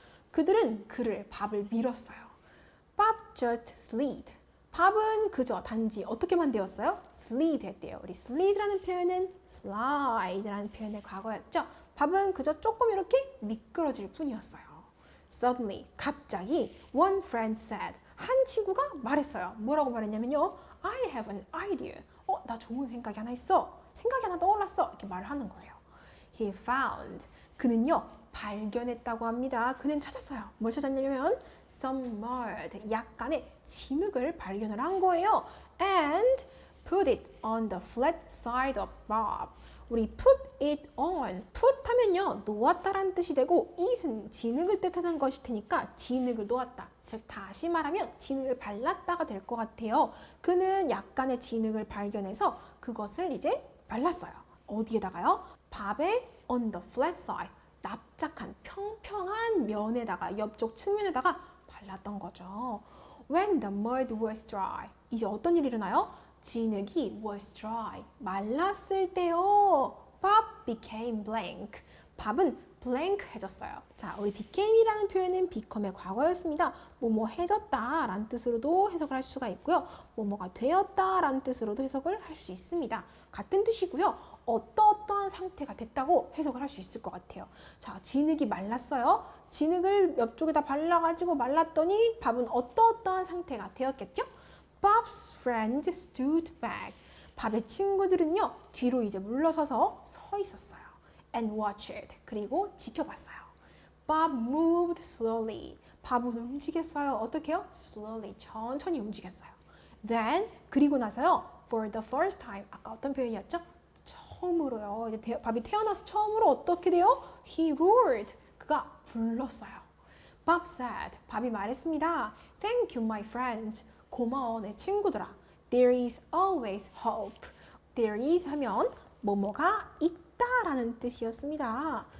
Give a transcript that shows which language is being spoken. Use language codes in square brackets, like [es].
[ko] 그들은 그를 밥을 밀었어요. [en] Bob just slid. [ko] 밥은 그저 단지 어떻게만 되었어요? slid 했대요. 우리 slid라는 표현은 slide라는 표현의 과거였죠. 밥은 그저 조금 이렇게 미끄러질 뿐이었어요. [en] Suddenly, 갑자기 one friend said. [ko] 한 친구가 말했어요. 뭐라고 말했냐면요. [en] I have an idea. [ko] 나 좋은 생각이 하나 있어. 생각이 하나 떠올랐어. 이렇게 말을 하는 거예요. [en] He found. [ko] 그는요. 발견했다고 합니다. 그는 찾았어요. 뭘 찾았냐면 [en] some mud, [ko] 약간의 진흙을 발견을 한 거예요. [en] And put it on the flat side of Bob. [ko] 우리 [en] put it on, [ko] put 하면요 놓았다라는 뜻이 되고 it은 진흙을 뜻하는 것일 테니까 진흙을 놓았다. 즉 다시 말하면 진흙을 발랐다가 될 것 같아요. 그는 약간의 진흙을 발견해서 그것을 이제 발랐어요. 어디에다가요? 밥의 [en] on the flat side, [ko] 납작한 평평한 면에다가 옆쪽 측면에다가 발랐던 거죠. [en] When the mud was dry, [ko] 이제 어떤 일이 일어나요? 진흙이 [en] was dry, [ko] 말랐을 때요. [en] Bob became blank. [ko] 밥은 blank해졌어요. 자, 우리 became이라는 표현은 become의 과거였습니다. 뭐뭐 해졌다라는 뜻으로도 해석을 할 수가 있고요. 뭐뭐가 되었다라는 뜻으로도 해석을 할 수 있습니다. 같은 뜻이고요. 어떠한 상태가 됐다고 해석을 할 수 있을 것 같아요. 자, 진흙이 말랐어요. 진흙을 옆쪽에다 발라가지고 말랐더니 밥은 어떠한 상태가 되었겠죠? [en] Bob's friend stood back. [ko] 밥의 친구들은요, 뒤로 이제 물러서서 서 있었어요. [en] And watched. [ko] 그리고 지켜봤어요. [en] Bob moved slowly. [ko] 밥은 움직였어요. 어떻게요? Slowly. 천천히 움직였어요. [en] Then, [ko] 그리고 나서요, [en] for the first time. [ko] 아까 어떤 표현이었죠? 처음으로요. 이제 밥이 태어나서 처음으로 어떻게 돼요? [en] He roared. [ko] 그가 굴렀어요. [en] Bob said. [ko] 밥이 말했습니다. [en] Thank you, my friend. [ko] 고마워, 내 친구들아. [en] There is always hope. There is [ko] 하면 뭐뭐가 있다라는 뜻이었습니다.